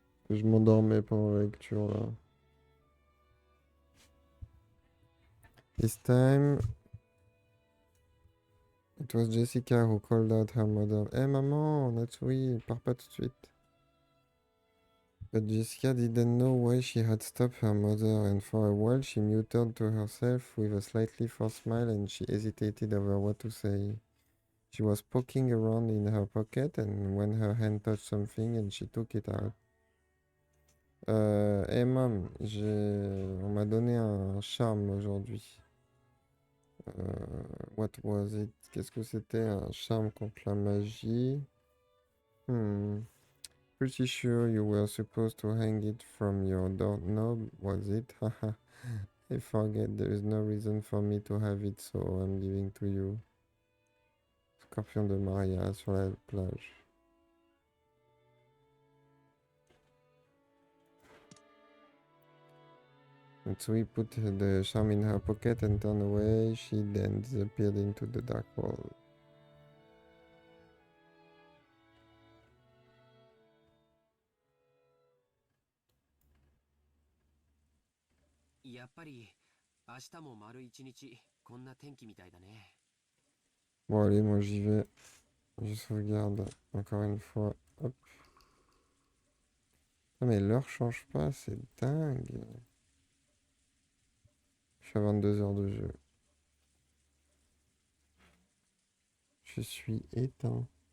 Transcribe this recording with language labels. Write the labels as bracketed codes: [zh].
[fr] Je m'endormais pendant la lecture là. [en] This time, it was Jessica who called out her mother. [fr] Eh maman, Natsui, pars pas tout de suite. [en] But Jessica didn't know why she had stopped her mother, and for a while she muttered to herself with a slightly forced smile, and she hesitated over what to say. She was poking around in her pocket, and when her hand touched something, and she took it out. Hey mam, [fr] on m'a donné un charme aujourd'hui. [en] What was it? [fr] Qu'est-ce que c'était? Un charme contre la magie. [en] Pretty sure you were supposed to hang it from your doorknob, was it? Haha. I forget, there is no reason for me to have it, so I'm giving to you. [fr] Scorpion de Maria sur la plage. [en] Matsui put the charm in her pocket and turned away. She then disappeared into the dark hall. [ja] やっぱり明日も丸一日こんな天気みたいだね。 [fr] Bon allez, moi j'y vais. Je sauvegarde encore une fois. Hop. Ah, mais l'heure change pas, c'est dingue. Je suis à 22 heures de jeu. Je suis éteint.